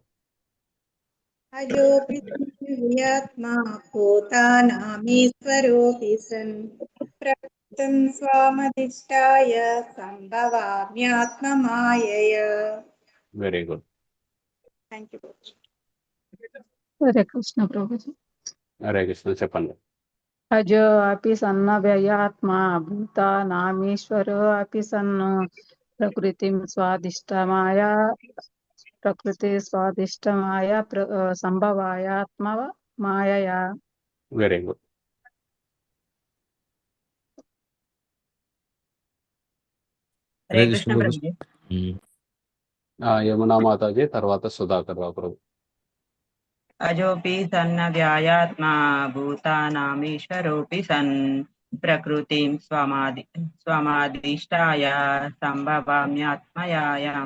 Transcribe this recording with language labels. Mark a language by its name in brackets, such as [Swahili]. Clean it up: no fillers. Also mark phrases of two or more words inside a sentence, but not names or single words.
[Sanskrit] అజోపి వ్యయాత్మా భూతానామీశ్వరోపి సన్ ప్రకృతిం స్వామధిష్టాయ సంభవామ్యాత్మమాయయా. [English] very good. thank you. [Telugu] హరే కృష్ణ ప్రభుజీ. హరే కృష్ణ. చెప్పండి. [Sanskrit] अजो अपि सन्नव्ययात्मा भूतानामीश्वरो अपि सन् प्रकृतिं स्वादिष्टमाय संभवायात्म मायया. [English] very good. [Telugu] హరే కృష్ణ ప్రభుజీ. యమునా మాతాజీ, తర్వాత సుధాకర్ రావు ప్రభు. [Sanskrit] అజోపి సన్న వ్యాయాత్మా భూతానామీశ్వరోపి సన్ ప్రకృతిం స్వమాదిష్టాయ సంభవామ్యాత్మయాయాం.